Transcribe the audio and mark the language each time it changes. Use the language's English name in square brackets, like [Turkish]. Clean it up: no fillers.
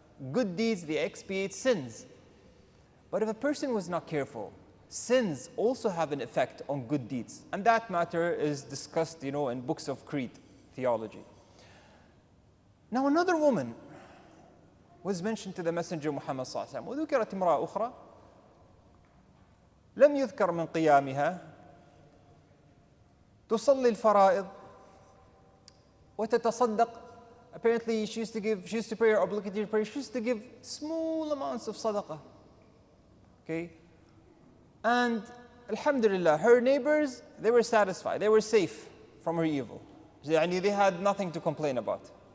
[English] Good deeds, they expiate sins. But if a person was not careful, sins also have an effect on good deeds. And that matter is discussed, in books of creed, theology. Now another woman was mentioned to the Messenger Muhammad sallallahu alaihi wasallam. [Arabic] وذكرت امرأة أخرى لم يذكر من قيامها تصلي الفرائض وتتصدق. [English] Apparently she used to pray her obligatory prayer. She used to give small amounts of sadaqah. Okay? And alhamdulillah, her neighbors, they were satisfied. They were safe from her evil. They had nothing to complain about.